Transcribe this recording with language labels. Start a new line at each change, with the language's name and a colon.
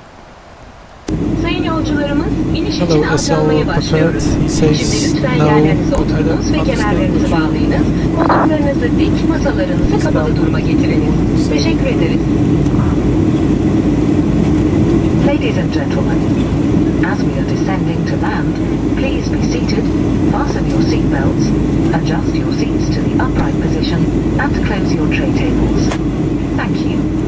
English: Hello, SL preferred. He says no, but I don't understand what
Turkish: Koltuklarınızı dik, masalarınızı kapalı duruma getirin. Teşekkür ederiz.
English: Ladies and gentlemen, as we are descending to land, please be seated, fasten your seatbelts, adjust your seats to the upright position, and close your tray tables. Thank you.